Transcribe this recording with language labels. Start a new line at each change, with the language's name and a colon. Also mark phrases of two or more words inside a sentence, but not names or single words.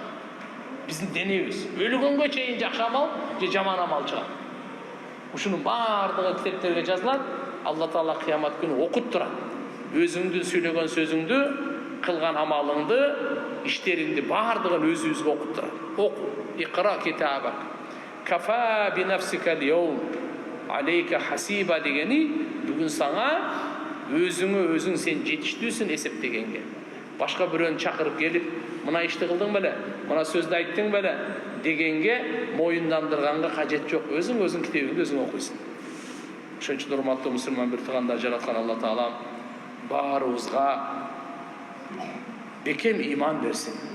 Kyrgyz: Биздин денебиз өлгөнгө чейин жакшы амал же жаман амал чыгат. Ушунун бардыгы китептерге жазылат. Алла Таала кыямат күнү окут турат. Өзүңдү сүйлөгөн сөзүңдү, кылган амалыңды, иштериңди бардыгын өзүбүзгө окуп турат. Оку.
Arabic: اقرأ كتابك كفى بنفسك اليوم عليك حسيبا
Kyrgyz: дегени бүгүн саңа өзүң сен жетиштүүсүн эсептегенге. Башка бирөөнү чакырып келип, мына ишти кылдың беле, мына сөздү айттың беле дегенге моюндандырганга кажет жок. Өзүң китебиңди өзүң окуйсуң. Ошон үчүн урматтуу мусулман бир туугандар, жараткан Алла Таалам баарыбызга бекем ыйман берсин.